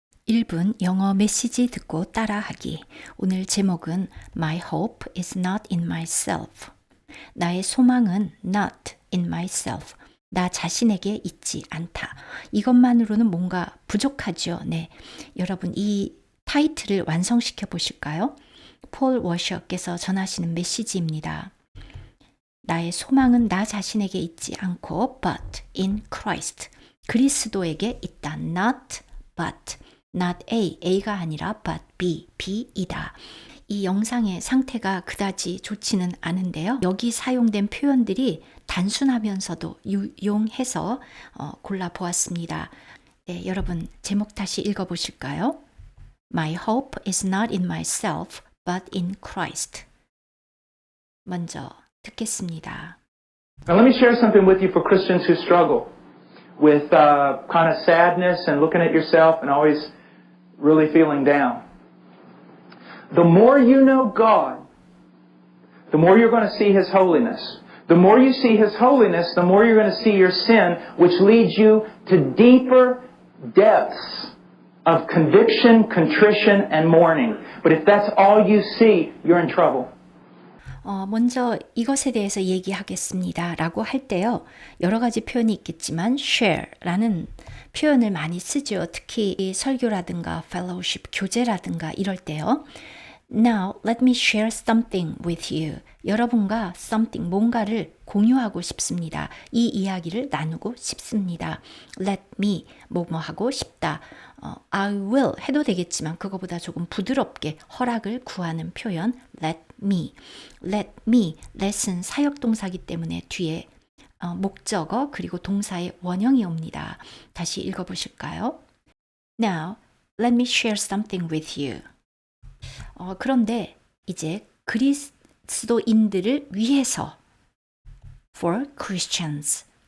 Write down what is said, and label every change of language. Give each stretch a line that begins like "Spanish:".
Korean: 1분 영어 메시지 듣고 따라하기. 오늘 제목은
English: My hope is not in myself.
Korean: 나의 소망은
English: not in myself.
Korean: 나 자신에게 있지 않다. 이것만으로는 뭔가 부족하죠. 네. 여러분 이 타이틀을 완성시켜 보실까요? 폴 워셔께서 전하시는 메시지입니다. 나의 소망은 나 자신에게 있지 않고
English: but in Christ.
Korean: 그리스도에게 있다.
English: Not but.
Korean: Not A, A가 아니라 but B, B이다. 이 영상의 상태가 그다지 좋지는 않은데요. 여기 사용된 표현들이 단순하면서도 유용해서 골라보았습니다. 네, 여러분 제목 다시 읽어보실까요?
English: My hope is not in myself, but in Christ.
Korean: 먼저 듣겠습니다.
English: Now let me share something with you for Christians who struggle with kind of sadness and looking at yourself and always really feeling down. The more you know God, the more you're going to see His holiness. The more you see His holiness, the more you're going to see your sin, which leads you to deeper depths of conviction, contrition, and mourning. But if that's all you see, you're in trouble.
Korean: 먼저 이것에 대해서 얘기하겠습니다. 라고 할 때요. 여러 가지 표현이 있겠지만 share라는 표현을 많이 쓰죠. 특히 설교라든가 fellowship, 교제라든가 이럴 때요.
English: Now, let me share something with you.
Korean: 여러분과 something, 뭔가를 공유하고 싶습니다. 이 이야기를 나누고 싶습니다.
English: Let me,
Korean: 뭐하고 싶다.
English: I will
Korean: 해도 되겠지만 그거보다 조금 부드럽게 허락을 구하는 표현
English: let me. Let me,
Korean: let은 사역동사기 때문에 뒤에 목적어 그리고 동사의 원형이 옵니다. 다시 읽어보실까요?
English: Now, let me share something with you.
Korean: 그런데 이제 그리스도인들을 위해서
English: for Christians.